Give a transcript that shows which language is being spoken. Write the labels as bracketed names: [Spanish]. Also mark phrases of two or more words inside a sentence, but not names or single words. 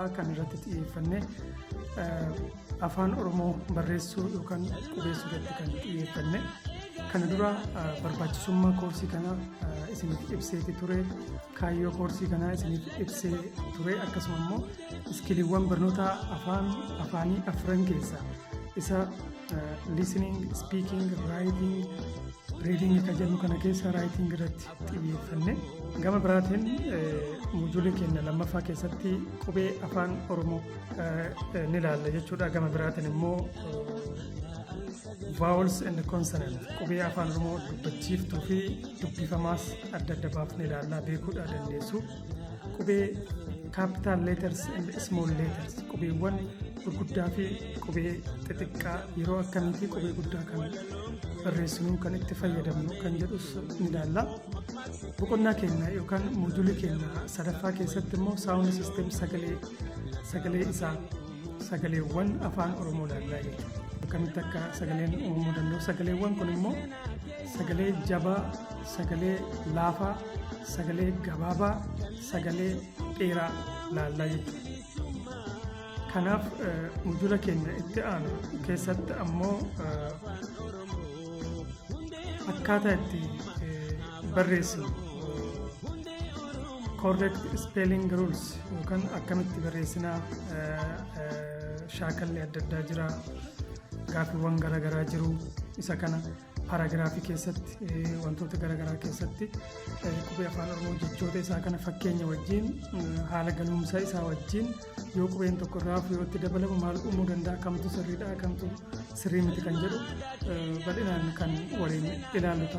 [Oromo] Kan irratti xiyyeeffanne afaan Oromoo barreessuu yookaan qubeessuu irratti kan xiyyeeffanne. Kana dura barbaachisummaa koorsii kana isiniif ibseeti ture. Kaayyoo koorsii kanaa isiniif ibsee ture. Akkasuma immoo iskiliiwwan barnoota afaanii afran keessaa isa [English] listening, speaking, writing, reading [Oromo] kan jennu kana keessa writing irratti xiyyeeffanne. Gama biraatiin mojuulee keenya lammaffaa keessatti qubee afaan Oromoo ni ilaalla jechuudha. Gama biraatiin immoo [English] vowels and consonants [Oromo] qubee afaan Oromoo dubbachiiftuu fi dubbifamaas adda adda baafnee ilaallaa beekuudha dandeessu. Qubee [English] capital letters and small letters [Oromo] qubeewwan gurguddaa fi qubee xixiqqaa yeroo akkamiitii qubee guddaa kan barreessinu kan itti fayyadamnu kan jedhus ni ilaalla. Boqonnaa keenya yookaan mojuulee keenya sadaffaa keessatti immoo [English] sound system [Oromo] sagalee isaa sagaleewwan afaan Oromoo ilaallaa jechuudha. Akkamitti akka sagaleen uumamuu danda'u. Sagaleewwan kun immoo sagalee jabaa, sagalee laafaa, sagalee gabaabaa, sagalee dheeraa ilaallaa jechuudha. Kanaaf mojuula keenya itti aanu keessatti ammoo akkaataa itti barreessinu [English] correct spelling rules [Oromo] yookaan akkamitti barreessinaa shaakalli adda addaa jira. Gaaffiiwwan garaagaraa jiru. Isa kana paraagiraafii keessatti wantoota garaagaraa keessatti qubee afaan Oromoo jechoota isaa kana fakkeenya wajjin haala galumsa isaa wajjin yoo qubeen tokko irraa yoo itti dabalamu maal uumuu danda'a, kamtu sirriidha, kamtu sirrii miti kan jedhu bal'inaan kan waliin ilaallu ta'a.